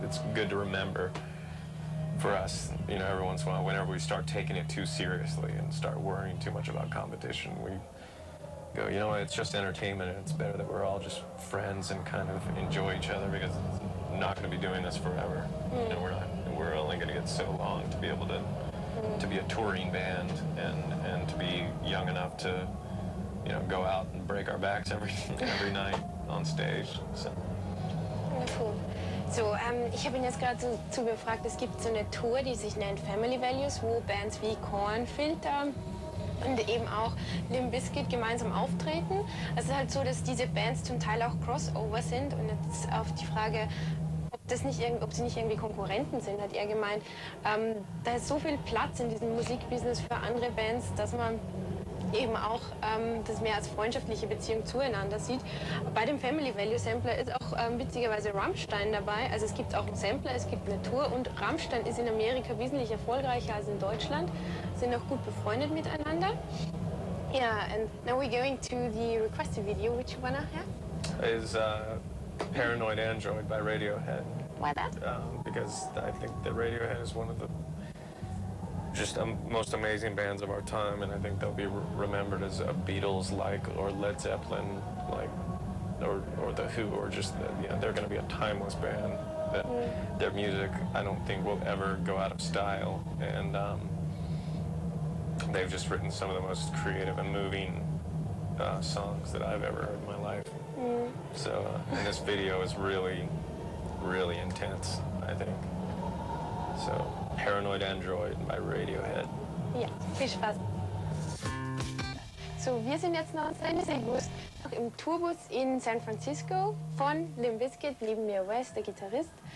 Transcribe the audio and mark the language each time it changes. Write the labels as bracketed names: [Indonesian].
[English] It's good to remember for us, every once in a while, whenever we start taking it too seriously and start worrying too much about competition, we go, it's just entertainment, and it's better that we're all just friends and kind of enjoy each other, because it's not going to be doing this forever. We're only going to get so long to be able to be a touring band and to be young enough to go out and break our backs every night on stage. So. Wonderful. [German] So, ich habe ihn jetzt gerade zu befragt, es gibt so eine Tour, die sich nennt Family Values, wo Bands wie Korn, Filter und eben auch Limp Bizkit gemeinsam auftreten. Es ist halt so, dass diese Bands zum Teil auch Crossover sind, und jetzt auf die Frage, ob sie nicht irgendwie Konkurrenten sind, hat er gemeint, da ist so viel Platz in diesem Musikbusiness für andere Bands, dass man eben auch das mehr als freundschaftliche Beziehung zueinander sieht. Bei dem Family Value Sampler ist auch witzigerweise Rammstein dabei. Also es gibt auch einen Sampler, es gibt eine Tour, und Rammstein ist in Amerika wesentlich erfolgreicher als in Deutschland, sind auch gut befreundet miteinander. [English] Yeah, and now we're going to the requested video, which you wanna have? Is Paranoid Android by Radiohead. Why that? Because I think that Radiohead is one of the most amazing bands of our time, and I think they'll be remembered as a Beatles-like, or Led Zeppelin-like, or The Who, or just they're going to be a timeless band. That their music, I don't think, will ever go out of style, and they've just written some of the most creative and moving songs that I've ever heard in my life. So, and this video is really, really intense, I think. So, Paranoid Android by Radiohead. [German] Ja, viel Spaß. So, wir sind jetzt noch im Tourbus in San Francisco von Limp Bizkit, neben mir Wes, der Gitarrist.